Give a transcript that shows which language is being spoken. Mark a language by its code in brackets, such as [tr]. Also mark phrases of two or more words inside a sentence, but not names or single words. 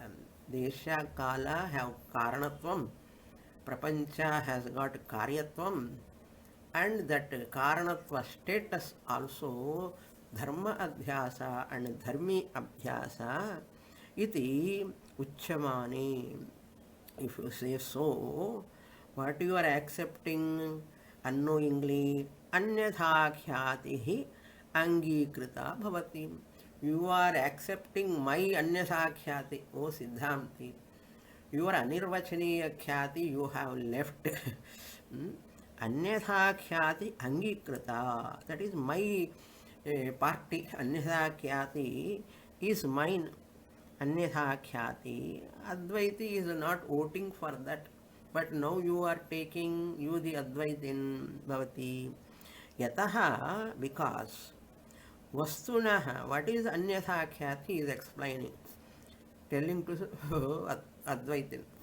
[sa] Desha Kala have Karanatvam. Prapancha [en] has got [sa] Karyatvam, [en] and that [sa] Karanatva [en] status also [sa] Dharma Adhyasa and Dharmi Abhyasa iti Uchchamani. [en] If you say so, what you are accepting unknowingly, [sa] Anyatha Khyatihi Angikrita Bhavati. [en] You are accepting my [sa] Anyatha Khyati, [en] O Siddhanti. Your [sa] Anirvachaniya Khyati [en] you have left. [sa] Anyatha Khyati Angikrita. [en] That is my party. [sa] Anyatha Khyati [en] is mine. [sa] Anyatha Khyati. [en] Advaiti is not voting for that. But now you are taking, you the Advait in Bhavati. [sa] Yataha, [en] because. Vastunaha, what is Anyatha Khyati is explaining. Telling to Advaitin.